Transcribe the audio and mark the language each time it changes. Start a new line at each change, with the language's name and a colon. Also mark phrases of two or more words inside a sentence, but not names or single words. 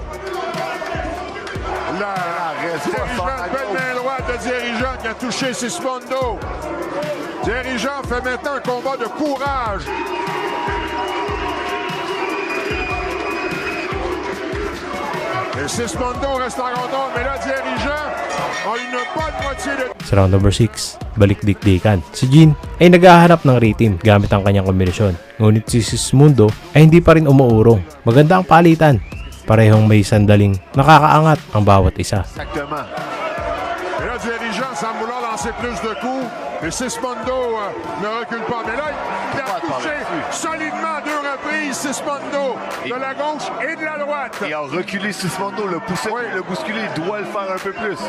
French: Belle main droite de Thierry Jean qui a touché Sismundo. Thierry Jean fait maintenant un combat de courage. Et Sismundo reste en rondon, mais là Thierry Jean a une bonne moitié de...
Filipino: Sa
English: round number
Filipino: 6, balik-dikdikan. Si Jean ay naghahanap ng rhythm gamit ang kanyang kombinasyon. Ngunit si Sismundo ay hindi pa rin umuurong. Maganda ang palitan. Parehong may sandaling nakakaangat ang bawat isa.
French: Exactement. Et là Thierry Jean semble vouloir lancer plus de coups. Et Sismundo ne recule pas. Mais là, il a touché solidement à 2 reprises Sismundo de la gauche et de la droite. Et a reculé Sismundo, le poussé, le bousculé, il doit le faire un peu plus.